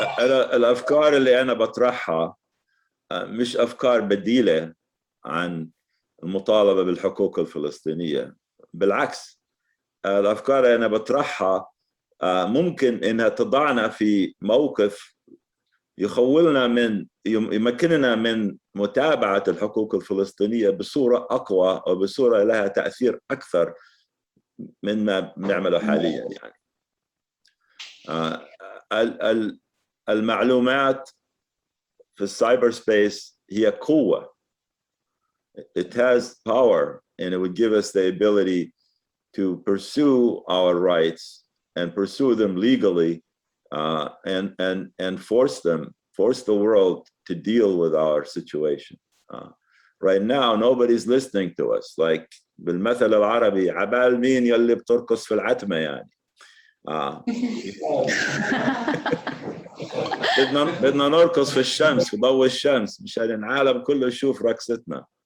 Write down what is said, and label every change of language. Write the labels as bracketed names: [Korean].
[Arabic] الافكار اللي انا بطرحها مش افكار بديله عن المطالبه بالحقوق الفلسطينيه، بالعكس الافكار اللي انا بطرحها ممكن انها تضعنا في موقف يمكننا من متابعه الحقوق الفلسطينيه بصوره اقوى او بصوره لها تاثير اكثر مما بنعمله حاليا يعني. المعلومات في السايبر سبيس هي قوة. [English] It has power and it would give us the ability to pursue our rights and pursue them legally and force the world to deal with our situation. Right now, nobody's listening to us. [Arabic] Like بالمثل العربي عبال مين يلي بترقص في العتمة يعني. بدنا نرقص في الشمس في ضوء الشمس مشان العالم كله يشوف رقصتنا.